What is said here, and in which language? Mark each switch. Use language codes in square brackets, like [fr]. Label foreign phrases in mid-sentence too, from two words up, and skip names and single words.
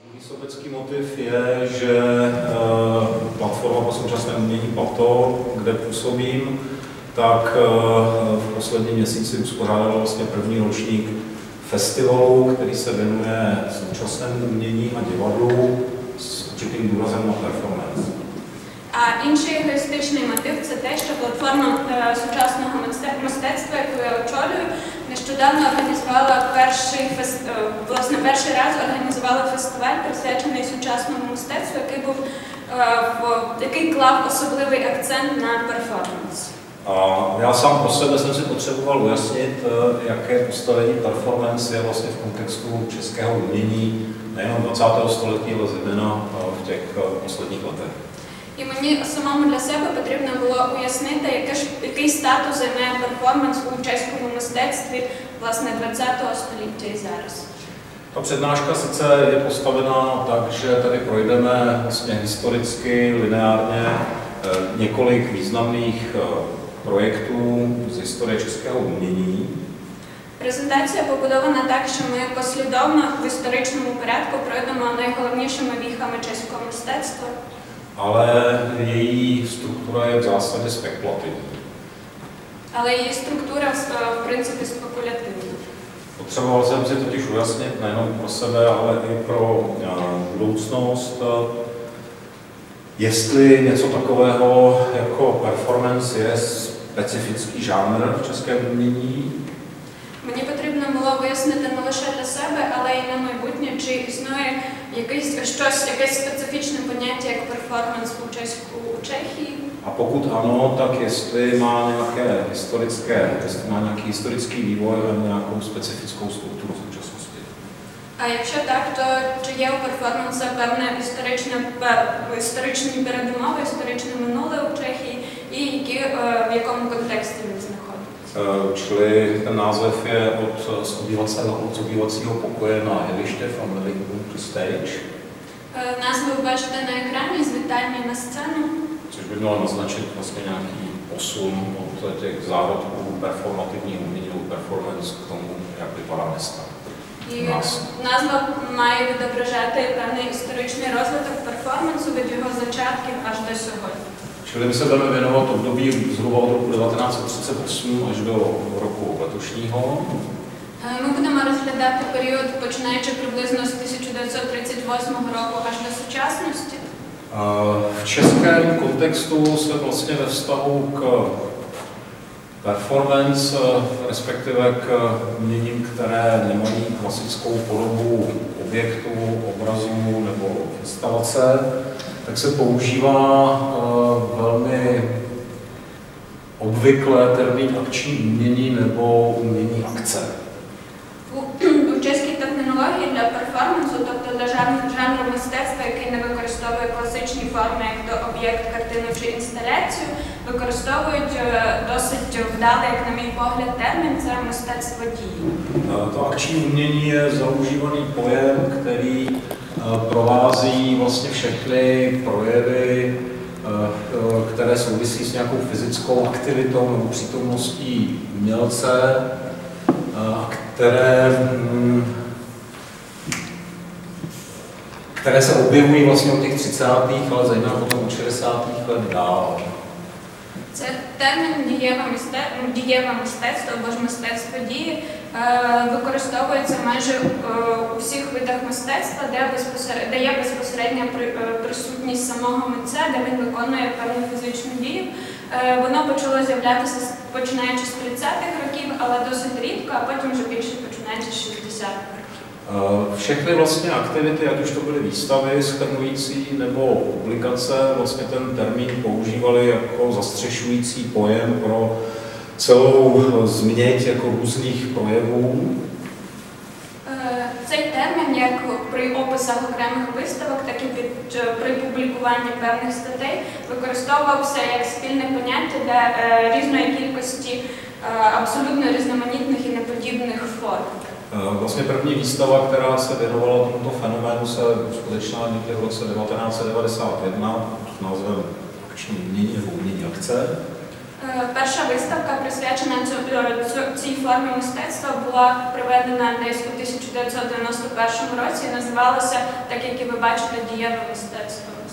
[cs] sobecký motiv je, že platforma pro současné umění Plato, kde působím, tak v posledním měsíci uspořádala vlastně první ročník festivalu, který se věnuje současnému umění a divadlu s určitým důrazem na performance. [uk] А інший егоїстичний мотив – це те, що платформа сучасного мистецтва, яку я очолюю, нещодавно організувала перший раз організувала фестиваль, присвячений сучасному мистецтву, який клав особливий акцент на перформанс. [cs] Já sám pro sebe jsem si potřeboval ujasnit, jaké postavení performance je vlastně v kontextu českého umění nejenom 20. století, ale zejména v těch posledních letech. [uk] І мені самому для себе потрібно було уяснити, який статус займає перформанс у чеському мистецтві, власне, 20-го століття і зараз. [cs] Ta přednáška sice je postavena tak, že tady projdeme vlastně historicky, lineárně několik významných projektů z historie českého umění. [uk] Презентація побудована так, що ми послідовно в історичному порядку пройдемо найголовнішими віхами чеського мистецтва. [cs] Ale její struktura je v zásadě spekulativní. [uk] Але її структура, в принципі, спекулятивна. [cs] Potřeboval jsem si totiž ujasnit nejenom pro sebe, ale i pro budoucnost, jestli něco takového jako performance je specifický žánr v českém umění. [uk] Мені потрібно було вияснити не лише для себе, але й на майбутнє, чи існує якесь специфічне поняття як перформанс у Чехії. [cs] A pokud ano, tak jestli má nějaký historický vývoj a nějakou specifickou strukturu v současnosti. [uk] А якщо так, то чи є у перформансу певне історичні передумови, історичне минуле у Чехії і в якому контексті він знаходиться? [cs] Čili ten název je od obývacího pokoje na jeviště, [en] from living room to stage. [uk] Назву ви бачите на екрані, з вітальні на сцену. [cs] Což by mělo naznačit vlastně nějaký posun od těch zárodků performativního umění nebo performance k tomu, jak vypadá dneska. [uk] І назва має відображати певний історичний розвиток перформансу від його зачатків аж до сьогодні. [cs] Čili my se budeme věnovat období zhruba od roku 1938 až do roku letošního. [uk] Ми будемо розглядати період, починаючи приблизно з 1938 року аж до сучасності. [cs] V českém kontextu se vlastně ve vztahu k performance, respektive k uměním, které nemají klasickou podobu objektu, obrazu nebo instalace, tak se používá velmi obvykle termín akční umění nebo umění akce. [uk] У чеській термінології для перформансу, тобто для жанру мистецтва, який не використовує класичні форми, як то об'єкт, картину чи інсталяцію, використовують досить вдалий, як на мій погляд, термін – це мистецтво дії. [cs] To akční umění je zaužívaný pojem, který provází vlastně všechny projevy, které souvisí s nějakou fyzickou aktivitou nebo přítomností umělce, které se objevují vlastně od těch 30. ale zejména potom od 60. let dál. [uk] Це термін дієве мистецтво або ж мистецтво дії використовується майже у всіх видах мистецтва, де є безпосередня присутність самого митця, де він виконує певну фізичну дію. Воно почало з'являтися починаючи з 30-х років, але досить рідко, а потім вже більше починаючи з 60-х років. [cs] Všechny vlastně aktivity, ať už to byly výstavy shrnující nebo publikace, vlastně ten termín používali jako zastřešující pojem pro celou změť jako různých projevů. [uk] Цей термін, як при описах окремих виставок, так і при публікуванні певних статей, використовувався як спільне поняття для різної кількості абсолютно різноманітних і неподібних форм. [cs] Vlastně první výstava, která se věnovala tomuto fenoménu, se uskutečnila někdy v roce 1991 s názvem Akční umění nebo umění akce. [uk] Перша виставка, присвячена цій формі мистецтва, була проведена десь у 1991 році і називалася, так як і ви бачите, дієве мистецтво.